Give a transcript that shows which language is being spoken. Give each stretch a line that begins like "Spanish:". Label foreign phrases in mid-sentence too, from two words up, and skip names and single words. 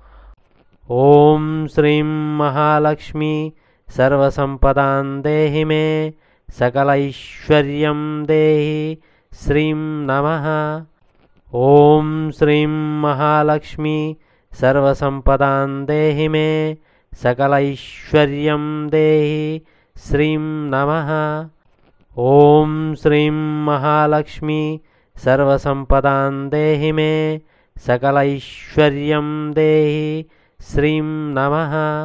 Sanskrit: ఓం శ్రీం మహాలక్ష్మి సర్వసంపదాం దేహి మే సకలైశ్వర్యం దేహి శ్రీం నమః. ఓం శ్రీం మహాలక్ష్మి సర్వసంపదాం దేహి మే सकलैश्वर्यं देहि श्रीं नमः. ओं श्रीं महालक्ष्मी सर्वसंपदां देहि मे सकलैश्वर्यं देहि श्रीं नमः.